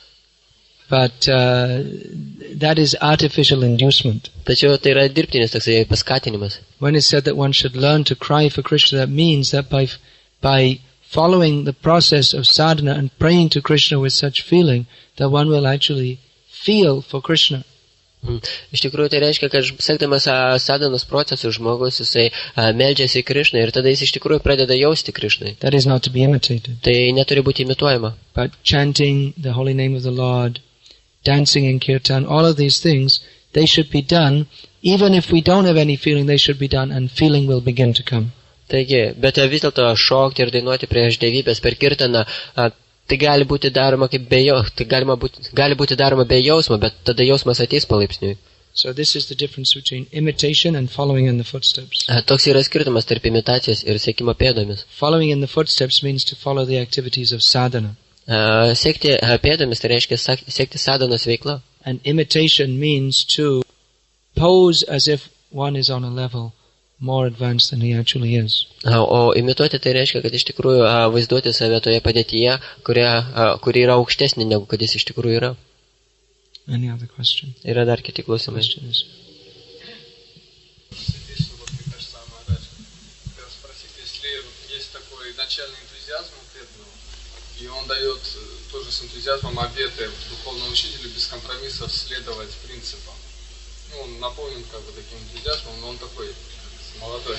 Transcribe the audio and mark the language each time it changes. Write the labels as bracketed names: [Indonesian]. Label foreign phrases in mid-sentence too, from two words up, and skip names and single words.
[English] But that is artificial inducement. [Lithuanian] Tačiau tai yra dirbtinis toksai paskatinimas. [English] When it's said that one should learn to cry for Krishna, that means that by following the process of sadhana and praying to Krishna with such feeling, that one will actually feel for Krishna. [Lithuanian] Iš tikrųjų, tai reiškia, kad sekdamas sadhanos procesu žmogus, jisai meldžiasi į Krishną ir tada jis iš tikrųjų pradeda jausti Krishnai. [English] That is not to be imitated. [Lithuanian] Tai neturi būti imituojama. [English] But chanting the holy name of the Lord, dancing in kirtan, all of these things, they should be done, even if we don't have any feeling, they should be done, and feeling will begin to come. [Lithuanian] Taigi, bet vis dėlto šokti ir dainuoti prieš dievybės per kirtaną, tai gali būti daroma kaip gali būti daroma be jausmo, bet tada jausmas ateis palaipsniui. [English] So this is the difference between imitation and following in the footsteps. [Lithuanian] Toks yra skirtumas tarp imitacijos ir sekimo pėdomis. [English] Following in the footsteps means to follow the activities of sadhana. [Lithuanian] Sekti pėdomis tai reiškia sekti sadhanos veiklą. [English] And imitation means to pose as if one is on a level more advanced than he actually is. [Lithuanian] O imituoti tai reiškia, kad iš tikrųjų vaizduoti save toje padėtyje, kuri yra aukštesnė negu kad jis iš tikrųjų yra. [English] Any other question? [Lithuanian] Yra dar kiti klausimai. [Russian] И он дает тоже с энтузиазмом обеты духовному учителю без компромиссов следовать принципам. Ну, он наполнен как бы таким энтузиазмом, но он такой молодой.